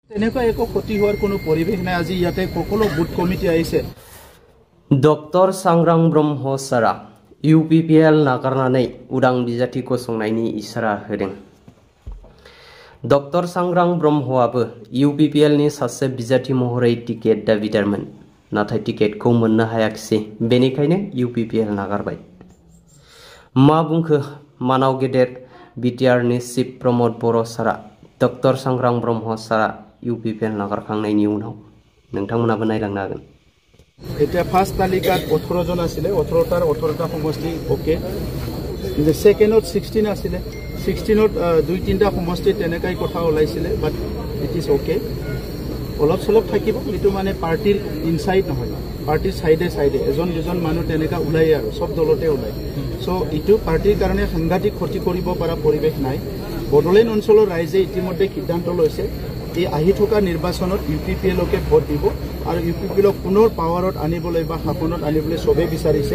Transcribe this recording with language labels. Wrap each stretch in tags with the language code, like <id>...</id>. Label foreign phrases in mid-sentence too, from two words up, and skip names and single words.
<as>তেনেকুৱা একো ক্ষতি হোৱাৰ কোনো পৰিৱেশ নাই। আজি ইয়াতে সকলো বুথ কমিটি আহিছে।</as> <brx>ডক্টৰ सांग्रां ब्रह्म सारा UPPL नागारनानै उदां बिजाथि गसंनायनि इसारा होदों। डक्टर सांग्रां ब्रह्मआबो UPPL नि सासे बिजाथि महरै टिकेट दाबिदारमोन, नाथाय टिकेटखौ मोननो हायाखिसै, बेनिखायनो UPPL नागारबाय। मा बुंखो मानाव गेदेर BTR नि चिफ प्रमद बर' सारा डक्टर सांग्रां ब्रह्म सारा UPPL नागारखांनायनि उनाव नोंथांमोनाबो नायलांनो हागोन।</brx> <as>এতিয়া ফাৰ্ষ্ট তালিকাত 18 জন আছিলে, 18টাৰ 18টা সমষ্টি ওকে। সেকেন্ডত 16 আছিলে, 16ত 2-3টা সমষ্টি তেনেকাই কথা ওলাইছিলে,</as> <en>but it is okay.</en> <as>অলপ চলপ থাকিব, এইটো মানে পাৰ্টিৰ ইনসাইড নহয়, পাৰ্টিৰ সাইডে সাইডে এজন দুজন মানুহ তেনেকা ওলাই আৰু সব দলতে ওলাই। সো এইটো পাৰ্টিৰ কাৰণে সাংঘাতিক ক্ষতি কৰিব পৰা পৰিৱেশ নাই। বড়োলেণ্ড অঞ্চলৰ ৰাইজে ইতিমধ্যে সিদ্ধান্ত লৈছে এই আহি থকা নিৰ্বাচনত UPPLকে ভোট দিব আৰু UPPLক পুনৰ পাৱাৰত আনিবলৈ বা শাসনত আনিবলৈ সবে বিচাৰিছে।</as>